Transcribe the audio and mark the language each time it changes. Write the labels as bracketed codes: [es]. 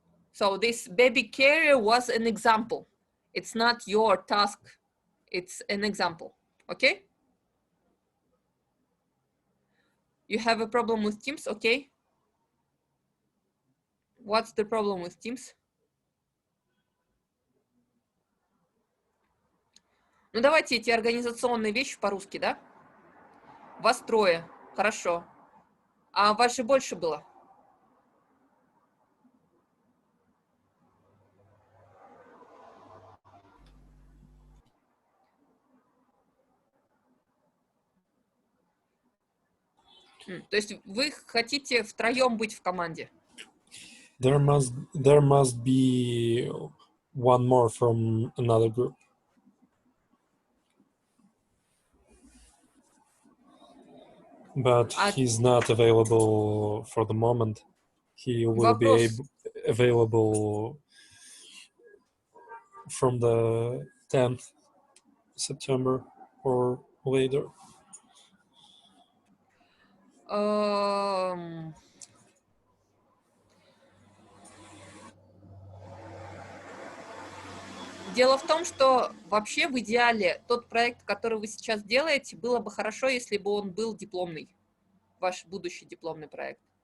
[en] So this baby carrier was an example. It's not your task, it's an example. Okay? You have a problem with Teams? Okay. What's the problem with Teams? [ru] Ну, давайте эти организационные вещи по-русски, да? Вас трое. Хорошо. А вас же больше было? То есть вы хотите втроем быть в команде? [en] There must be one more from another group. But he's not available for the moment. He will be available from the 10th September or later. [ru] Дело в том, что вообще в идеале тот проект, который вы сейчас делаете, было бы хорошо, если бы он был дипломный, ваш будущий дипломный проект.